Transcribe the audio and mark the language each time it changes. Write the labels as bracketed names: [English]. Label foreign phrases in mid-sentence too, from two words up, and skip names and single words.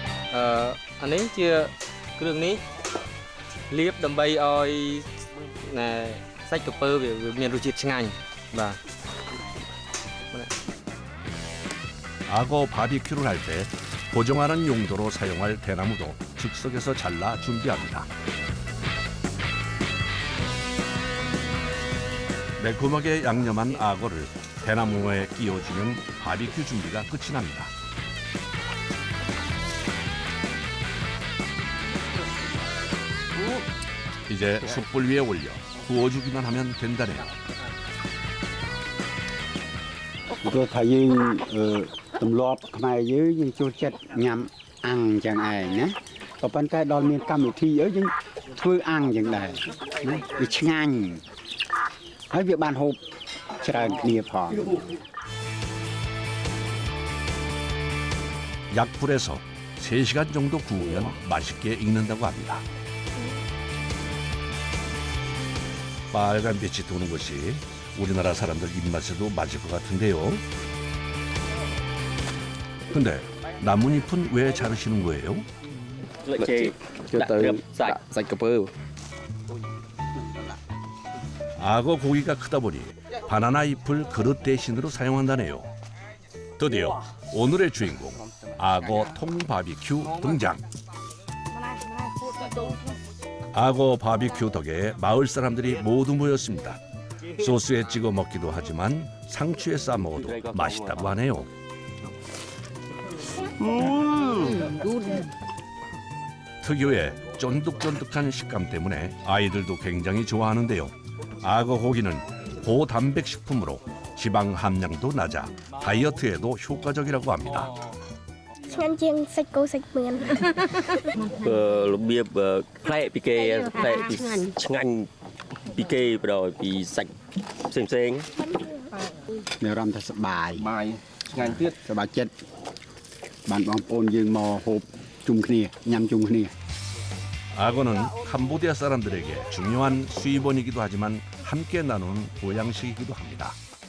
[Khmer] អានេះជាគ្រឿងនេះលាបដើម្បីឲ្យសាច់ក្រពើវាមានរសជាតិឆ្ងាញ់បាទ [Korean] 악어 바비큐를 할 때 고정하는 용도로 사용할 대나무도 즉석에서 잘라 준비합니다. 매콤하게 양념한 악어를 대나무에 끼워주면 바비큐 준비가 끝이 납니다. 이제 숯불 위에 올려 구워주기만 하면 된다네요. [Khmer] ព្រោះថាយើងទម្លាប់ខ្មែរយើងចូលចិត្តញ៉ាំអាំងចឹងឯងណាក៏ប៉ុន្តែដល់មានកម្មវិធីយើងធ្វើអាំងចឹងដែរណាវាឆ្ងាញ់ហើយវាបានហូបច្រើនគ្នាផង [Korean] 약불에서 3시간 정도 구우면 맛있게 익는다고 합니다. 빨간 빛이 도는 것이 우리나라 사람들 입맛에도 맞을 것 같은데요. 근데 나뭇잎은 왜 자르시는 거예요? [Khmer] លើកចេកដាក់ត្រឹមសាច់ក្រពើ [Korean] 악어 고기가 크다 보니 바나나 잎을 그릇 대신으로 사용한다네요. 드디어 오늘의 주인공 악어 통바비큐 등장. 악어 바비큐 덕에 마을 사람들이 모두 모였습니다. 소스에 찍어 먹기도 하지만 상추에 싸 먹어도 맛있다고 하네요. 특유의 쫀득쫀득한 식감 때문에 아이들도 굉장히 좋아하는데요. 악어 고기는 고단백 식품으로 지방 함량도 낮아 다이어트에도 효과적이라고 합니다. [Khmer] ឆ្ងាញ់ជាងសាច់គោសាច់មៀន របៀបផ្លែកពីគេផ្លែកពីឆ្ងាញ់ពីគេបដពីសាច់ផ្សេងៗ មានអារម្មណ៍ថាសប្បាយ បាយឆ្ងាញ់ទៀត សប្បាយចិត្តបានបងប្អូនយើងមកហូបជុំគ្នាញ៉ាំជុំគ្នា [Korean] 악어는 캄보디아 사람들에게 중요한 수입원이기도 하지만 함께 나누는 보양식이기도 합니다.